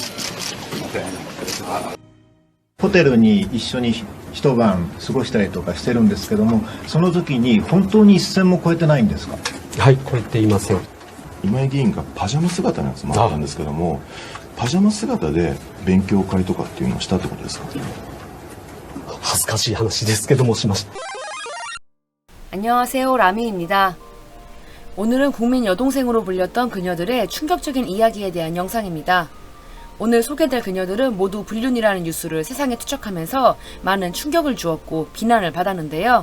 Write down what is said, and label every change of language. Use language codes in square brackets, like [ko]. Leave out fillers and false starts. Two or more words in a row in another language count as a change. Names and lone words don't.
[ja] ホテルに一緒に一晩過ごしたりとかしてるんですけども、その時に本当に一線も越えてないんですか？はい、超えていません。今井議員がパジャマ姿のやつもあったんですけども、パジャマ姿で勉強会とかっていうのをしたってことですか？恥ずかしい話ですけどもしました。 [ko] 안녕하세요, 라미입니다. 오늘은 국민 여동생으로 불렸던 그녀들의 충격적인 이야기에 대한 영상입니다. 오늘 소개될 그녀들은 모두 불륜이라는 뉴스를 세상에 투척하면서 많은 충격을 주었고 비난을 받았는데요.